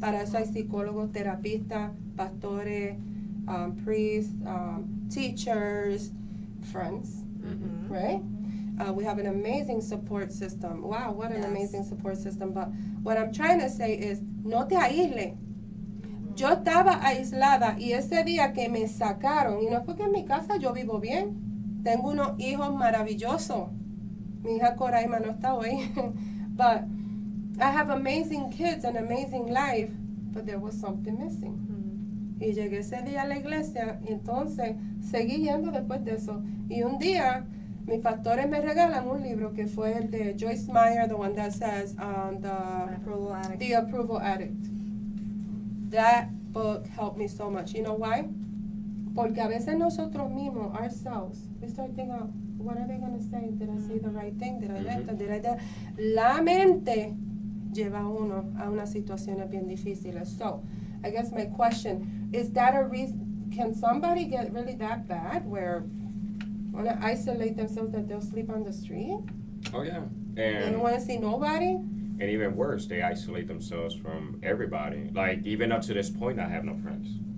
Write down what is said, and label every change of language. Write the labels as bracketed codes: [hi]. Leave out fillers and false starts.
[es] Para eso hay psicólogos, terapistas, pastores, [en] priests, teachers, friends, Mhm. right? We have an amazing support system. Wow, what an Yes. amazing support system. But what I'm trying to say is, [es] no te aísles. Yo estaba aislada y ese día que me sacaron, y no es porque en mi casa yo vivo bien, tengo unos hijos maravillosos. Mi hija Coraima no está hoy. [en] But I have amazing kids and amazing life, but there was something missing. [es] Y llegué ese día a la iglesia y entonces seguí yendo después de eso. Y un día mis pastores me regalan un libro que fue el de Joyce Meyer, [en] the one that says Approval addict. The Approval Addict. That book helped me so much. You know why? [es] Porque a veces nosotros mismos, [en] ourselves, we start thinking, what are they going to say? Did I say the right thing? Did I esto? Did I that? [es] La mente lleva a uno a unas situaciones bien difíciles. [en] So, I guess my question, is that a reason, can somebody get really that bad where want to isolate themselves that they'll sleep on the street? Oh yeah. They And don't want to see nobody? and even worse, they isolate themselves from everybody. Like even up to this point, I have no friends.